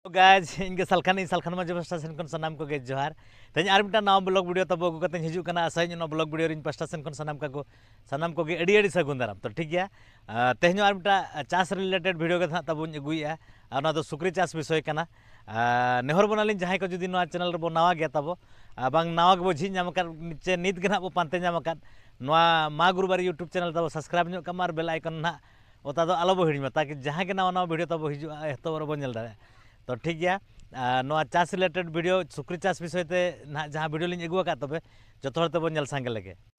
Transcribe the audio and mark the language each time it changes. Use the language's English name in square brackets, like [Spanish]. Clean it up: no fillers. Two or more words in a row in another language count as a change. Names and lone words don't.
[Santali] गाइज इनके सालखान माजी पास्टा सेन खन सानाम को गे जोहार तेज आर मिटा नाव [English] vlog video [Santali] तब अगू कते हिजू कना आशा इन [English] vlog video [Santali] रिन पास्टा सेन खन सानाम को गे अड़ी सगुन दाराम तो ठीक गया तेज आर मिटा चास [English] related video [Santali] के तब अगुया और दो सुक्री चास विषय कना नेहर बनालिन जहां को जुदी चैनल रे बो नावा गया तब बांग नावा के बो झी नाम चे नित के ना बो पांते नाम मा गुरुबार यूट्यूब चैनल तब सब्सक्राइब नो कम [English] bell icon [Santali] ना ओता दो आलो बो हिड़ीमा ताकि जहां के नावा नावा वीडियो तब हिजू एतो बो नेल दाड़े तो ठीक गया चास [English] related video [Santali] सुक्री चास विषय ते ना जहाँ वीडियो लिंग अगुआ तबे जो हर तब नेल सांगे लगे